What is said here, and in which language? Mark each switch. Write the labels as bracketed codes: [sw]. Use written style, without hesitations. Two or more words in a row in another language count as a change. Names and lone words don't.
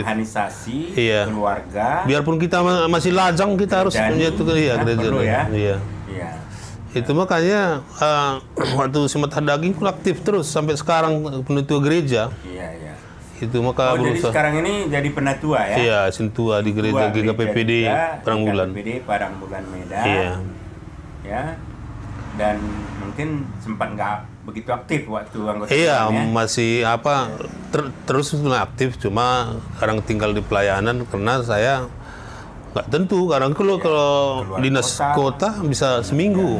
[id] Organisasi, keluarga. Biarpun kita masih lajang, kita harus menyatukan gereja. Iya. Itu makanya waktu Semetar Daging pun aktif terus sampai sekarang penatua gereja. Iya. Itu maka jadi sekarang ini jadi penatua ya? Iya, sintua di gereja GKPPD Parangbulan. GKPPD Parangbulan Medan. Iya. Ya. Dan mungkin sempat nggak begitu aktif waktu anggota. Iya, masih terus aktif, cuma sekarang tinggal di pelayanan karena saya nggak tentu. Kadang kalau dinas kota bisa seminggu.